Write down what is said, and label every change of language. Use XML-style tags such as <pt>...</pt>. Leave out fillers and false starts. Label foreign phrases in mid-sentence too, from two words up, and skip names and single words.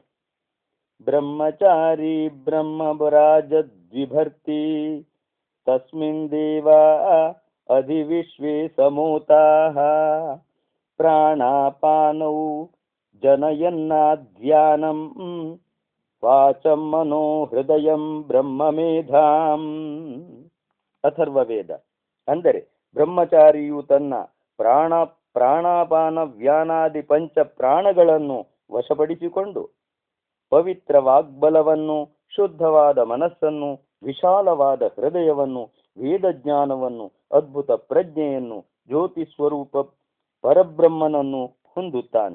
<sa>ಬ್ರಹ್ಮಚಾರಿ ಬ್ರಹ್ಮರಾಜದ್ವಿಭರ್ತಿ ತಸ್ಮಿನ್ ದೇವಾ ಅಧಿವಿಶ್ವೇ ಸಮೂತಾಃ ಪ್ರಾಣಾಪಾನೌ ಜನಯನ್ನಾಧ್ಯಾನಂ ವಾಚಂ ಮನೋ ಹೃದಯಂ ಬ್ರಹ್ಮಮೇಧಾಂ.</sa> <kn>ಅಥರ್ವವೇದ ಅಂದರೆ ಬ್ರಹ್ಮಚಾರಿಯು ತನ್ನ ಪ್ರಾಣಾಪಾನ ವ್ಯಾನಾದಿ ಪಂಚ ಪ್ರಾಣಗಳನ್ನು ವಶಪಡಿಸಿಕೊಂಡು ಪವಿತ್ರ ವಾಗ್ಬಲವನ್ನು, ಶುದ್ಧವಾದ ಮನಸ್ಸನ್ನು, ವಿಶಾಲವಾದ ಹೃದಯವನ್ನು, ವೇದಜ್ಞಾನವನ್ನು, ಅದ್ಭುತ ಪ್ರಜ್ಞೆಯನ್ನು, ಜ್ಯೋತಿ ಸ್ವರೂಪ ಪರಬ್ರಹ್ಮನನ್ನು ಹೊಂದುತ್ತಾನೆ.</kn>